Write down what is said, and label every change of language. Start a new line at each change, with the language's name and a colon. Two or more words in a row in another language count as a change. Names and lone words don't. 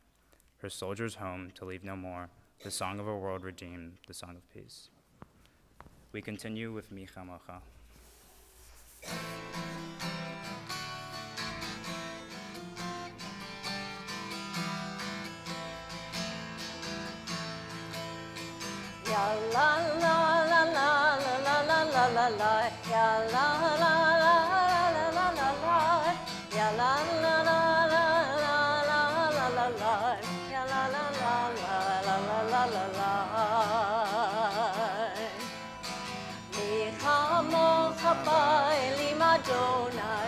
English: Her soldiers home to leave no more. The song of a world redeemed, the song of peace. We continue with Micha Mocha. Ya la la la la la la la la la la. Ya la la la la la la la. Ya la la la la la la la la la. Ya la la la la la la la la.
Hebrew: מי כמכה באלם ה.